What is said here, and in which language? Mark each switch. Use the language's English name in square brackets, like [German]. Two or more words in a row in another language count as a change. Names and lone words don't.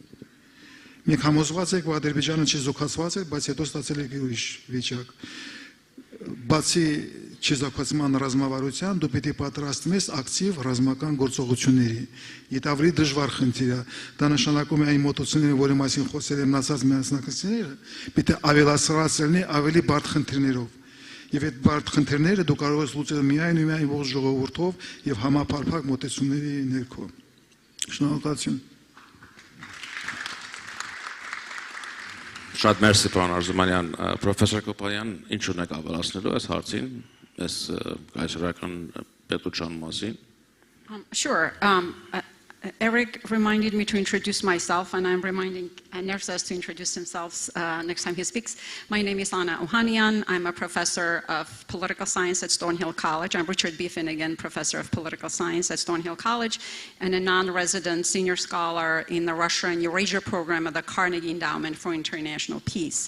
[Armenian] Մենք համոզված ենք, որ Ադրբեջանը չեզոքացված է, բայց հետո ստացել է ուրիշ վիճակ։ Բացի չեզոքացման ռազմավարության, դու պիտի պատրաստվես ակտիվ ռազմական գործողությունների։ Իդ ավելի դժվար խնդիր է։ Դա նշանակում է այն մոտեցումները, որի մասին խոսել եմ մնացած մասնակիցները, պիտի ավելացրած լինի ավելի բարդ խնդիրներով։ Եվ այդ բարդ խնդիրները դու կարող ես լուծել միայն ու միայն ողջ ժողովրդով եւ համապարփակ մոտեցումների ներքո։ Շնորհակալություն։ Շատ մերսի պարոն Արզումանյան, պրոֆեսոր Կոպանյան, ինչ ունեք ավելացնելու այս հարցին, այս կայսերական պետության մասին։ [English] Sure. Eric reminded me to introduce myself, and I'm reminding Nersas to introduce himself next time he speaks. My name is Anna Ohanian. I'm a professor of political science at Stonehill College. I'm Richard B. Finnegan, professor of political science at Stonehill College, and a non-resident senior scholar in the Russia and Eurasia program of the Carnegie Endowment for International Peace.